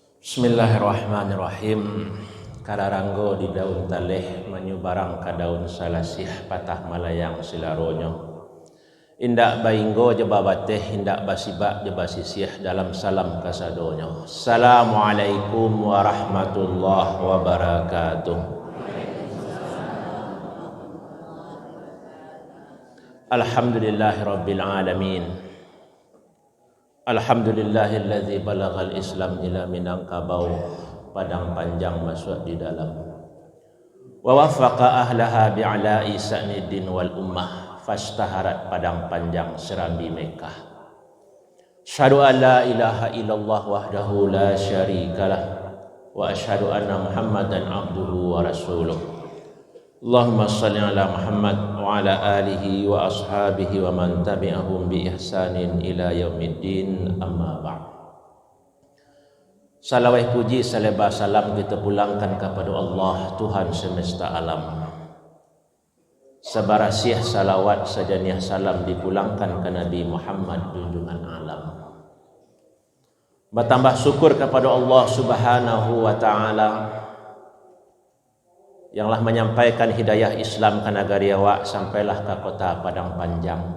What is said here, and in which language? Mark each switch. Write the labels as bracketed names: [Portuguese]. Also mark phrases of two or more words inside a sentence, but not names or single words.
[Arabic] Bismillahirrahmanirrahim. [Minangkabau] Kararanggo di daun taleh menyubarang ka daun salasih patah malayang silaronyo. Indak bainggo jeba bateh indak basibak jeba sisih dalam salam kasadonyo. [Arabic] السلام عليكم ورحمة الله وبركاته. الحمد لله رب العالمين. الحمد لله الذي بلغ الإسلام إلى Minangkabau, padang panjang [Indonesian] masuk di dalam. [Arabic] ووفق أهلها بإعلاء شأن الدين والأمة فاشتهرت padang panjang serambi Mekah. أشهد أن لا إله إلا الله وحده لا شريك له وأشهد أن محمدا عبده ورسوله. اللهم صل على محمد وعلى آله وأصحابه ومن تبعهم بإحسان إلى يوم الدين أما بعد. [Indonesian] Salawat puji salawat salam kita pulangkan kepada Allah Tuhan semesta alam. [Minangkabau] Sebarasiah salawat sajaniah salam dipulangkan ke Nabi Muhammad junjungan alam. [Indonesian] Bertambah syukur kepada Allah [Arabic] سبحانه وتعالى [Indonesian] yanglah menyampaikan hidayah Islam ke negari awak sampailah ke kota Padang Panjang.